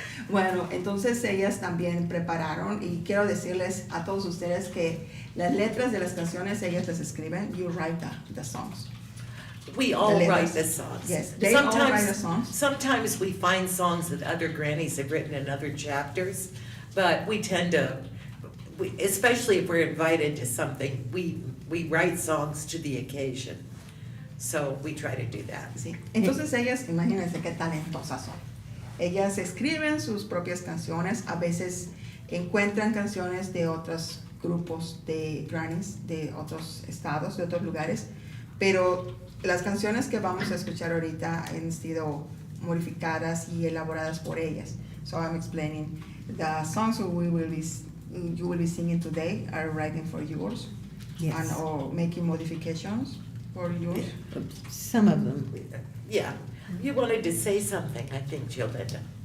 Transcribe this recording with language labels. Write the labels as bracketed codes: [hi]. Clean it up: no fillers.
[es] Bueno, entonces ellas también prepararon y quiero decirles a todos ustedes que las letras de las canciones ellas las escriben. [en] You write the songs. We all The write letters. the songs. Yes, they all write the songs. Sometimes we find songs that other grannies have written in other chapters, but we tend to, especially if we're invited to something, we write songs to the occasion. So we try to do that. [es] Sí. Entonces ellas, imagínense qué talentosas son. Ellas escriben sus propias canciones, a veces encuentran canciones de otros grupos de grannies, de otros estados, de otros lugares, pero las canciones que vamos a escuchar ahorita han sido modificadas y elaboradas por ellas. [en] So I'm explaining the songs you will be singing today are writing for yours, Yes. and or making modifications for yours. Some of them. Yeah, you wanted to say something, I think, Yolanda.